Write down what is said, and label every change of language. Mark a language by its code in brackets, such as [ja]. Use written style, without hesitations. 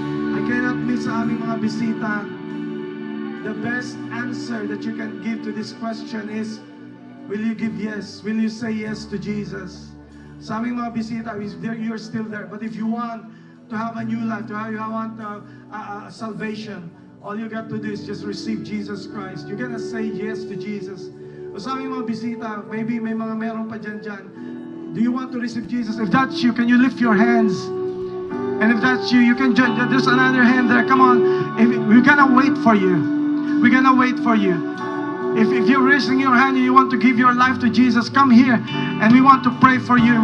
[tl] I cannot miss sa aming mga bisita. [en] The best answer that you can give to this question is, will you give yes? Will you say yes to Jesus? Sa aming mga bisita, you're still there. But if you want to have a new life, you want salvation, all you got to do is just receive Jesus Christ. You're gonna say yes to Jesus. [tl] O sa aming mga bisita, maybe may mga meron pa dyan. [en] Do you want to receive Jesus? If that's you, can you lift your hands? And if that's you, you can join. There's another hand there. Come on. We're gonna wait for you. We're gonna wait for you. If you're raising your hand and you want to give your life to Jesus, come here and we want to pray for you.